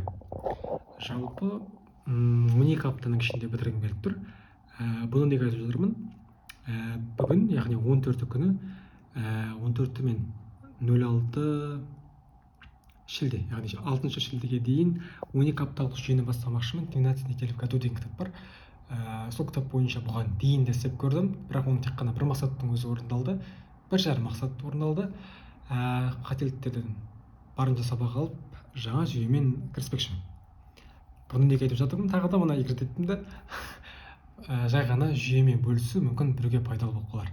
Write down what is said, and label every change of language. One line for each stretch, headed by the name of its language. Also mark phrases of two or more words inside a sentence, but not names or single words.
Kazakh: Жалпы 12 аптаның ішінде бітіргім келіп тұр. Бұны неге айтып жатырмын? Бүгін, яғни 14 күні, 14 мен 06 шілде, яғни 6 шілдеге дейін 12 апталық жүйені бастамақшымын. 12 недель в году деген кітап бар. Сол кітап бойынша бұған дейін де істеп көрдім, бірақ оның тек қана бір мақсаттың өзі орындалды, 1,5 мақсат орындалды. Қателіктерден барынша сабақ алып, жаңа жүйемен кіріспекшімін. Бұны неге айтып жатырмын? Тағы да мына егрететімді жай ғана жүйемен бөлісу мүмкін біреуге пайдалы болып қалар.